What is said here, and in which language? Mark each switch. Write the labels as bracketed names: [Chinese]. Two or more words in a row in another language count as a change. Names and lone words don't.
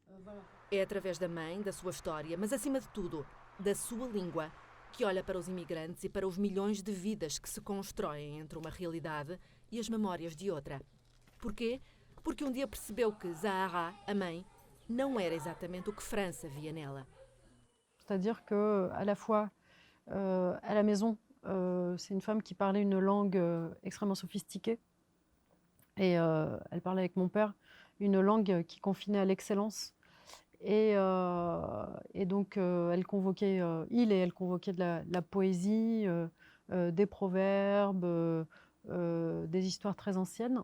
[Portuguese] É através da mãe, da sua história, mas acima de tudo, da sua língua, que olha para os imigrantes e para os milhões de vidas que se constroem entre uma realidade e as memórias de outra. Porquê? Porque um dia percebeu que Zahara, a mãe, não era exatamente o que França via nela. [French] C'est-à-dire que, à la fois, à la maison, c'est une femme qui parlait une langue extrêmement sophistiquée. Et elle parlait avec mon père une langue qui confinait à l'excellence. Et donc, elle convoquait, elle convoquait de la poésie, des proverbes, des histoires très anciennes.